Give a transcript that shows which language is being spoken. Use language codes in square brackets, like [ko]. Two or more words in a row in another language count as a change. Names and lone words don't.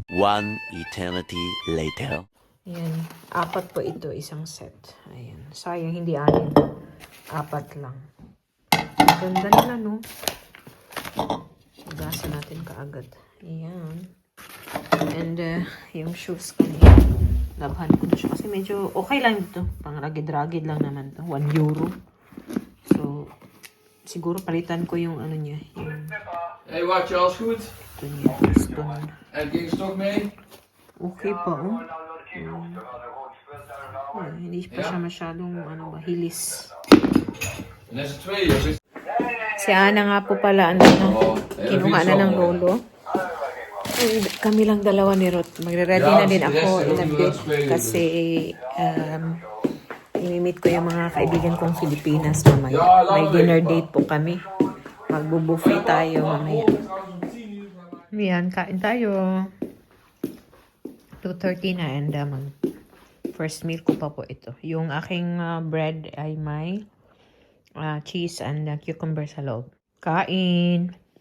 [en] One eternity later. [tl] Ayan, 4 po ito, isang set. Ayan, sayang hindi 6. 4 lang. Ganda nila, no? Hugasan natin kaagad. Ayan. And, yung shoes ko niya. Labhan ko na siya. Kasi medyo okay lang dito. Pang ragid-ragid lang naman to. 1 euro. So, siguro palitan ko yung ano niya. Yung [nl] Hey, wat je alles goed? [tl] ito niya. Stone. [nl] En ging ze toch mee? [tl] Okay pa, oh. Hindi pa siya masyadong hilis. [nl] En is het 2 of is [tl] Si Ana nga po pala, kinuha na ng rolo. And kami lang dalawa ni Ruth. Magre-ready na din ako [en] in a bit [tl] kasi imimit ko yung mga kaibigan kong Filipinas mamaya. May dinner date po kami. Magbubuffet tayo mamaya. Yan, kain tayo. 2:30 na and [en] first meal [tl] ko pa po ito. Yung aking bread ay may [en] cheese and cucumber [tl] sa loob. Kain!